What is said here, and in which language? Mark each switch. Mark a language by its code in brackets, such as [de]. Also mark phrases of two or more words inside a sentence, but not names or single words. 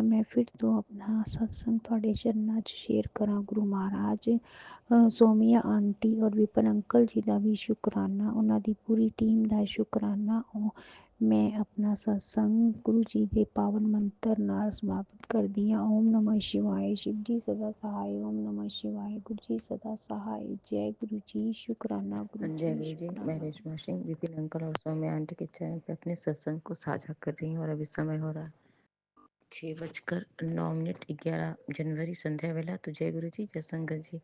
[pa] ਮੈਂ ਫਿਰ ਤੋਂ ਆਪਣਾ ਸਤਸੰਗ ਤੁਹਾਡੇ ਚਰਨਾਂ 'ਚ ਸ਼ੇਅਰ ਕਰਾਂ ਗੁਰੂ ਮਹਾਰਾਜ। ਸੋਮੀਆ ਆਂਟੀ ਔਰ ਵਿਪਨ ਅੰਕਲ ਜੀ ਦਾ ਵੀ ਸ਼ੁਕਰਾਨਾ, ਉਹਨਾਂ ਦੀ ਪੂਰੀ ਟੀਮ ਦਾ ਸ਼ੁਕਰਾਨਾ। ਮੈਂ ਆਪਣਾ ਸਤਸੰਗ ਗੁਰੂ ਜੀ ਦੇ ਪਾਵਨ ਮੰਤਰ ਨਾਲ ਸਮਾਪਤ ਕਰਦੀ ਹਾਂ। [sa] ओम नमः शिवाय। [hi] शिव जी सदा सहाय। [sa] ओम नमः शिवाय। [hi] गुरु जी सदा सहाय। जय गुरु जी। शुक्राना गुरु जय जी, गुरु जी। मैं शुक्राना। रेशमा सिंह विपिन अंकल और सौम्या आंटी के चैनल पे अपने सत्संग को साझा कर रही हूँ और अभी समय हो रहा है 6:09 11 जनवरी संध्या वेला। तो जय गुरु जी, जय संगत जी।